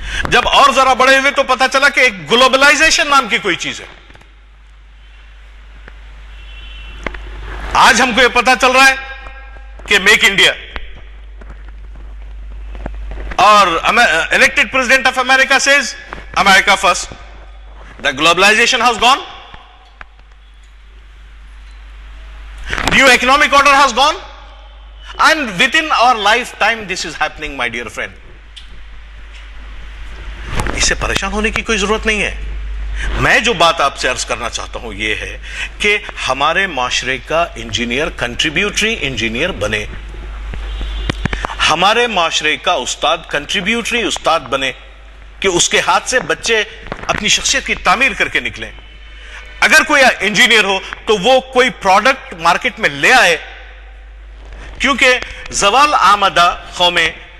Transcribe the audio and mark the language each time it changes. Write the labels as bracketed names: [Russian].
[Urdu] جب اور ذرا بڑے ہوئے تو پتا چلا کہ ایک گلوبلائزیشن نام کی کوئی چیز ہے۔ آج ہم کو یہ پتا چل رہا ہے کہ میک انڈیا، اور [English] elected president of America says America first. The globalization has gone. New economic order has gone. And within our lifetime this is happening, my dear friend. [Urdu] اس سے پریشان ہونے کی کوئی ضرورت نہیں ہے۔ میں جو بات آپ سے عرض کرنا چاہتا ہوں یہ ہے کہ ہمارے معاشرے کا انجینئر کنٹریبیوٹری انجینئر بنے، ہمارے معاشرے کا استاد کنٹریبیوٹری استاد بنے کہ اس کے ہاتھ سے بچے اپنی شخصیت کی تعمیر کر کے نکلیں۔ اگر کوئی انجینئر ہو تو وہ کوئی پروڈکٹ مارکیٹ میں لے آئے، کیونکہ زوال آمدہ قومیں